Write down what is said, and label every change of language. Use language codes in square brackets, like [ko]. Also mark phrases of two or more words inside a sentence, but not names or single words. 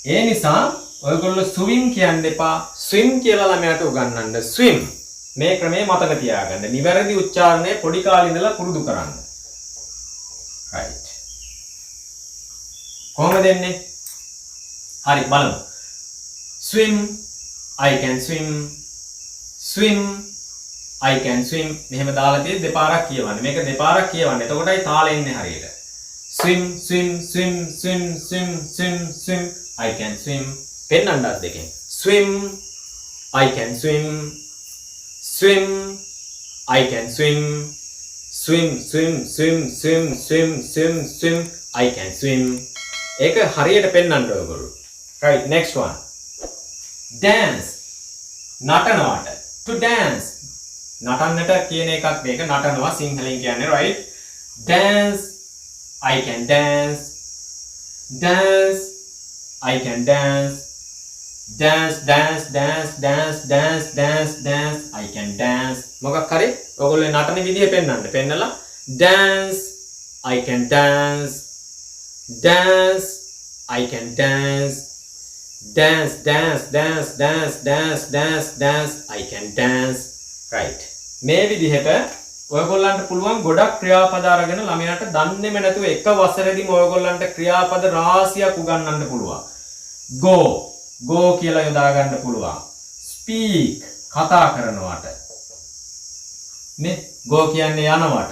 [si] ඒ නිසා ඔයගොල්ලෝ swim කියන්න එපා. swim කියලා ළමයාට උගන්වන්න. swim. මේ ක්‍රමයේ මතක තියාගන්න. නිවැරදි උච්චාරණය පොඩි කාලේ ඉඳලා පුරුදු කරන්න. right. කොහොමද එන්නේ? හරි බලමු. [en] swim, I can swim. swim, I can swim. [si] මෙහෙම දාලා තියෙද්දි දෙපාරක් කියවන්න. මේක දෙපාරක් කියවන්න. එතකොටයි තාලෙ එන්නේ හරියට. [en] swim, swim, swim, swim, swim, swim, swim. I can swim. [si] පෙන්නන්නත් දෙකෙන්. [en] swim, I can swim. swim, I can swim. swim, swim, swim, swim, swim, swim, swim. I can swim. [si] ඒක හරියට පෙන්නන්න ඔයගොල්ලෝ. [en] right, next one. dance. [si] නටනවාට. [en] to dance. [si] නටන්නට කියන එකක් මේක නටනවා සිංහලෙන් කියන්නේ right. [en] dance. I can dance. dance. I can dance. dance, dance, dance, dance, dance, dance, dance. I can dance. [si] මොකක් හරි ඔයගොල්ලෝ නටන විදිය පෙන්නන්න. [en] පෙන්නලා dance. I can dance. dance. I can dance. dance, dance, dance, dance, dance, dance, dance. I can dance. right. [si] මේ විදිහට ඔයගොල්ලන්ට පුළුවන් ගොඩක් ක්‍රියාපද අරගෙන ළමයාට දන්නේම නැතුව එක වසරේදීම ඔයගොල්ලන්ට ක්‍රියාපද රාශියක් උගන්වන්න පුළුවන්. [en] go go [si] කියලා යොදා ගන්න පුළුවන්. speak කතා කරනවට. නේ go කියන්නේ යනවට.